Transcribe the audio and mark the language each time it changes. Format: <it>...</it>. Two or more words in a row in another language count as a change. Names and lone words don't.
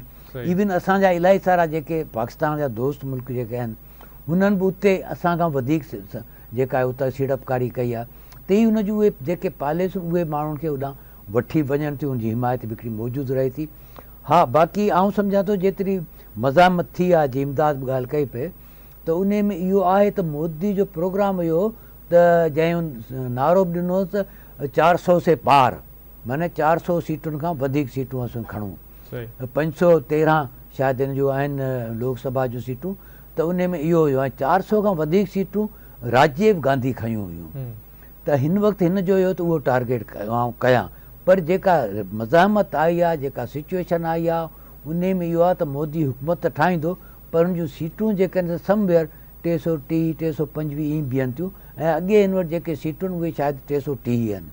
<sd>इवन असांजा इलाही सारा जेके पाकिस्तान जा दोस्त मुल्क जेके आहिनि हुननि बि उते असांखां वधीक जेका आहे उतां सीड़पकारी कई आहे, त ई हुनजूं उहे जेके पॉलिसियूं उहे माण्हुनि खे होॾां वठी वञनि थियूं, उनजी हिमायत बि हिकिड़ी मौजूदु रहे थी। हा, बाक़ी आउं सम्झां थो जेतिरी मज़ामत थी आहे, जीअं इमदाद बि ॻाल्हि कई पए त उन में इहो आहे त मोदी जो प्रोग्राम हुयो त जंहिं नारो बि ॾिनोसि 400</sd> <hi>से पार,</hi> <sd>माने 400 सीटुनि खां वधीक सीटूं असां खणूं, 513 शायदि हिन जूं आहिनि लोकसभा जूं सीटूं, त उन में इहो हुयो। ऐं 400 खां वधीक सीटूं राजीव गांधी खयूं हुयूं, त हिन वक़्तु हिन जो इहो त उहो टारगेट कयां। पर जेका मज़ामत आई आहे, जेका सिचुएशन आई आहे, उन में इहो आहे त मोदी हुकूमत ठाहींदो, पर उन जूं सीटूं जेके आहिनि समवेयर 330 325 ईअं बीहनि थियूं, ऐं अॻे हिन वटि जेके सीटूं उहे शायदि 330 आहिनि।</sd>